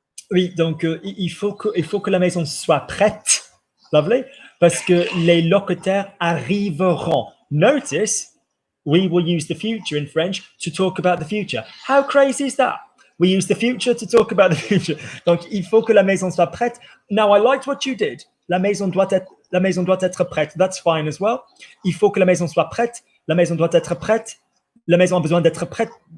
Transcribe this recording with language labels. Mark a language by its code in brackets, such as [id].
[fr] Oui, donc il faut que la maison soit prête, lovely, parce que les locataires arriveront. [en] Notice, we will use the future in French to talk about the future. How crazy is that? We use the future to talk about the future. [fr] Donc, il faut que la maison soit prête. [en] Now, I liked what you did. [fr] La maison doit être prête. [en] That's fine as well. [fr] Il faut que la maison soit prête. La maison doit être prête. La maison a besoin d'être prête.